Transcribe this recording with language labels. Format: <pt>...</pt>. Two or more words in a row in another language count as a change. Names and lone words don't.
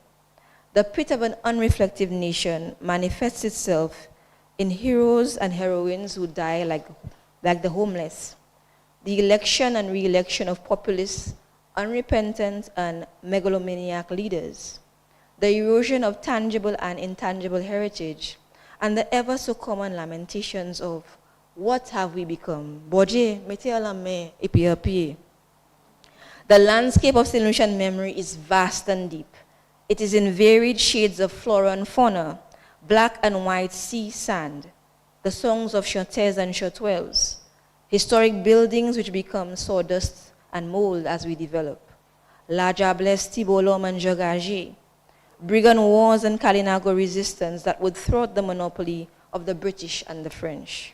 <en>The pit of an unreflective nation manifests itself in heroes and heroines who die like the homeless. The election and re-election of populist, unrepentant, and megalomaniac leaders. The erosion of tangible and intangible heritage, and the ever so common lamentations of, what have we become?</en> <acf>Boje, mete alame, epi.</acf> <en>The landscape of St. Lucian memory is vast and deep. It is in varied shades of flora and fauna, black and white sea sand, the songs of chanteurs and chanteuses, historic buildings which become sawdust and mold as we develop, La Jablesse, Tibolom, and Jogage, brigand wars and Kalinago resistance that would thwart the monopoly of the British and the French.</en>